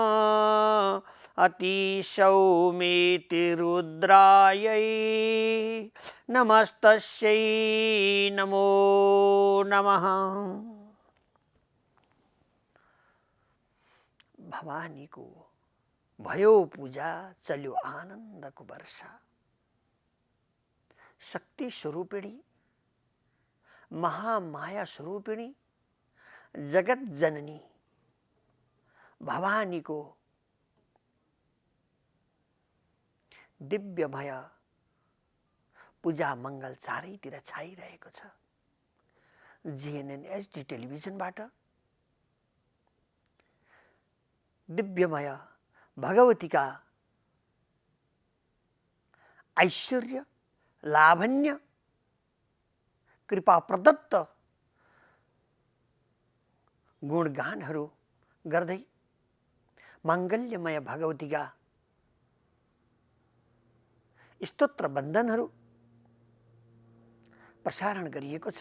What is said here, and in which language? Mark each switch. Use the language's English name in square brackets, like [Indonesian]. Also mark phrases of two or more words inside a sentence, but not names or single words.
[Sanskrit] अतिसौम्येतिरुद्रायै नमस्तस्यै नमो नमः। [Nepali] भवानी को भयो पूजा चल्यो आनंद को वर्षा। शक्ति स्वरूपिणी महामाया स्वरूपिणी जगत जननी भवानी को दिव्यमय पूजा मंगल चारैतिर छाइरहेको छ। जीएनएन एचडी टेलिभिजनबाट दिव्यमय भगवतीका ऐश्वर्य लावण्य कृपा प्रदत्त गुणगानहरू गर्दै माङ्गल्यमय भगवतीका स्तोत्र बन्धनहरू प्रसारण गरिएको छ।